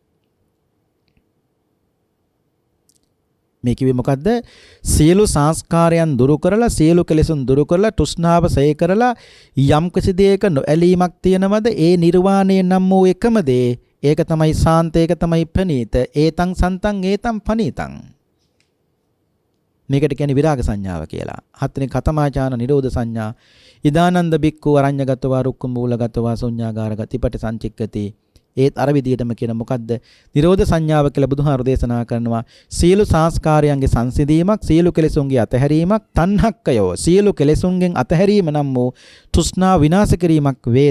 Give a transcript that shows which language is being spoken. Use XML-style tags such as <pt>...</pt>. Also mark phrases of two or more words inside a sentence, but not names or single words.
<si>මේ කිව්වේ මොකද්ද සියලු සංස්කාරයන් දුරු කරලා සියලු කෙලෙසුන් දුරු කරලා තෘෂ්ණාව ඡය කරලා යම් කිසි දෙයක නොඇලීමක් තියෙනවද ඒ නිර්වාණය නම් වූ එකම දේ ඒක තමයි සාන්ත ඒක තමයි ප්‍රණීත</si> <pi>ඒතං සන්තං ඒතං පනීතං</pi> <si>මේකට කියන්නේ විරාග සංඥාව කියලා.</si> <pi>හත්වෙනි කතමාචාන නිරෝධ සංඥා. ඉදානන්ද බික්කු අරඤ්‍යගතවා රුක්ඛ මූලගතවා ශුඤ්ඤාගාරගති පිට සංචික්කති.</pi> <si>ඒත් අර විදියටම කියන මොකද්ද? නිරෝධ සංඥාව කියලා බුදුහාරු දේශනා කරනවා. සියලු සංස්කාරයන්ගේ සංසිඳීමක්, සියලු කෙලෙසුන්ගේ අතහැරීමක්, තණ්හක්කයෝ සියලු කෙලෙසුන්ගෙන් අතහැරීම නම් වූ තෘෂ්ණා විනාශ කිරීමක් වේද.</si>